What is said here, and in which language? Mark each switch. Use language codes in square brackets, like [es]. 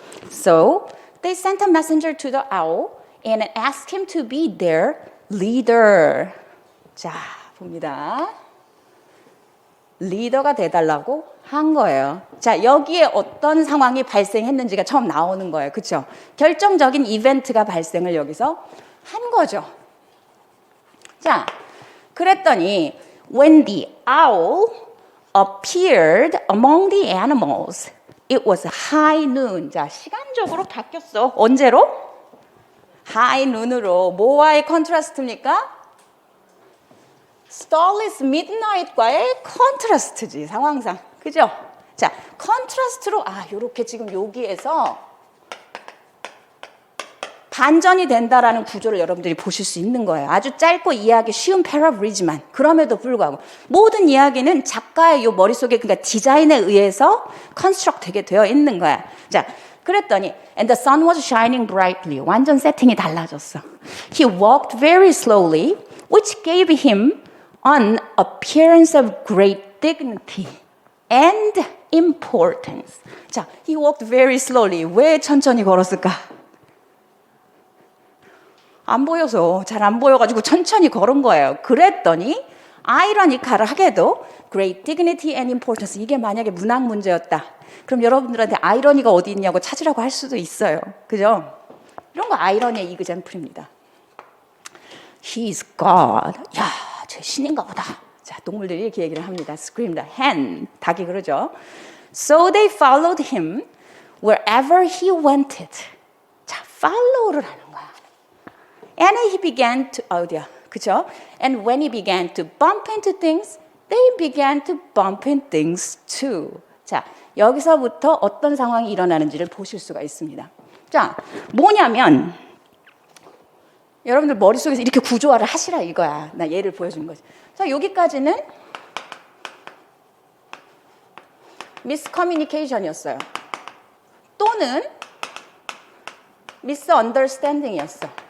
[en] So they sent a messenger to the owl and asked him to be their leader. [ko] 자, 봅니다. 리더가 돼달라고 한 거예요. 자, 여기에 어떤 상황이 발생했는지가 처음 나오는 거예요. 그렇죠? 결정적인 이벤트가 발생을 여기서 한 거죠. 자, 그랬더니 [en] when the owl appeared among the animals, it was high noon. [ko] 자, 시간적으로 바뀌었어. 언제로? high noon으로. 뭐와의 컨트라스트입니까? Starless Midnight과의 컨트라스트지, 상황상. 그죠? 자, 컨트라스트로, 요렇게 지금 여기에서 반전이 된다라는 구조를 여러분들이 보실 수 있는 거예요. 아주 짧고 이해하기 쉬운 패러블이지만, 그럼에도 불구하고, 모든 이야기는 작가의 요 머릿속에, 그러니까 디자인에 의해서 컨스트럭트 되게 되어 있는 거야. 자, 그랬더니, [en] and the sun was shining brightly. [ko] 완전 세팅이 달라졌어. [en] He walked very slowly, which gave him an appearance of great dignity and importance. [ko] 자, [en] he walked very slowly. [ko] 왜 천천히 걸었을까? 안 보여서, 잘 안 보여가지고 천천히 걸은 거예요. 그랬더니 아이러니컬하게도 [en] great dignity and importance. [ko] 이게 만약에 문학 문제였다. 그럼 여러분들한테 아이러니가 어디 있냐고 찾으라고 할 수도 있어요. 그죠? 이런 거 아이러니의 이그젬플입니다. [en] He is God. [ko] 야, 저 신인가 보다. 자, 동물들이 이렇게 얘기를 합니다. screamed. hen, 닭이 그러죠. [en] So they followed him wherever he wanted. [ko] 자, follow를 하는 거야. [en] And he began to, [ko] 어디야, 그죠? [en] And when he began to bump into things, they began to bump into things too. [ko] 자, 여기서부터 어떤 상황이 일어나는지를 보실 수가 있습니다. 자, 뭐냐면 여러분들 머릿속에서 이렇게 구조화를 하시라 이거야. 나 예를 보여준 거지. 자, 여기까지는 miscommunication이었어요. 또는 misunderstanding이었어.